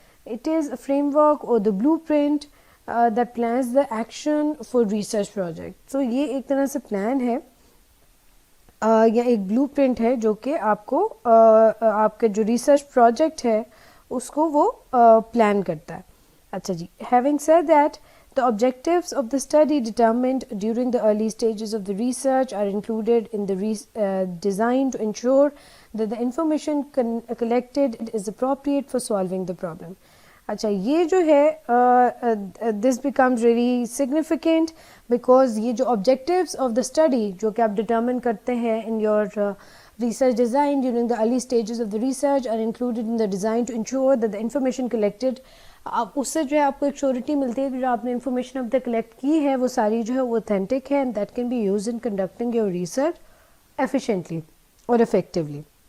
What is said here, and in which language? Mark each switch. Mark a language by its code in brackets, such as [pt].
[en] It is a framework اور the blueprint that plans the action for research project. [ur] سو یہ ایک طرح سے پلان ہے یا ایک بلو پرنٹ ہے جو کہ آپ کو آپ کا جو ریسرچ پروجیکٹ ہے اس کو وہ پلان کرتا ہے. اچھا جی, [en] having said that, the objectives of the study determined during the early stages of the research are included in the design to ensure that the information collected is appropriate for solving the problem. [ur] اچھا, یہ جو ہے [en] this becomes really significant because یہ جو objectives of the study [ur] جو کہ آپ determine کرتے ہیں [en] in your research design during the early stages of the research are included in the design to ensure that the information collected, [ur] اس سے جو ہے آپ کو ایک شیورٹی ملتی ہے کہ جو آپ نے انفارمیشن اب تک کلیکٹ کی ہے وہ ساری جو ہے وہ اوتھینٹک ہے, [en] and that can be used in conducting your research efficiently or effectively.